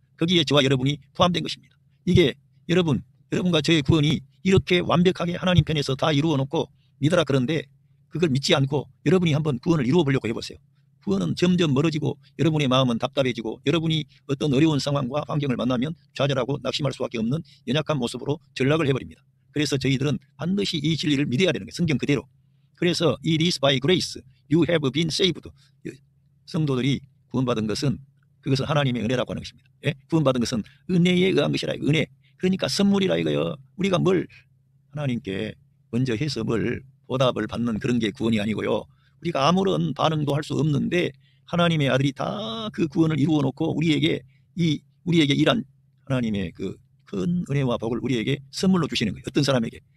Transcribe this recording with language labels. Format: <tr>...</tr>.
<ko>거기에 저와 여러분이 포함된 것입니다. 이게 여러분과 저의 구원이 이렇게 완벽하게 하나님 편에서 다 이루어 놓고 믿어라 그런데 그걸 믿지 않고 여러분이 한번 구원을 이루어 보려고 해보세요. 구원은 점점 멀어지고 여러분의 마음은 답답해지고 여러분이 어떤 어려운 상황과 환경을 만나면 좌절하고 낙심할 수밖에 없는 연약한 모습으로 전락을 해버립니다. 그래서 저희들은 반드시 이 진리를 믿어야 되는 거예요. 성경 그대로. 그래서</ko> <en>It is by grace you have been saved.</en> <ko>성도들이 구원받은 것은 그것은 하나님의 은혜라고 하는 것입니다. 예? 구원받은 것은 은혜에 의한 것이라. 은혜. 그러니까 선물이라 이거요. 우리가 뭘 하나님께 먼저 해서 뭘 보답을 받는 그런 게 구원이 아니고요. 우리가 아무런 반응도 할 수 없는데 하나님의 아들이 다 그 구원을 이루어 놓고 우리에게 일한 하나님의 그 큰 은혜와 복을 우리에게 선물로 주시는 거예요. 어떤 사람에게?</ko>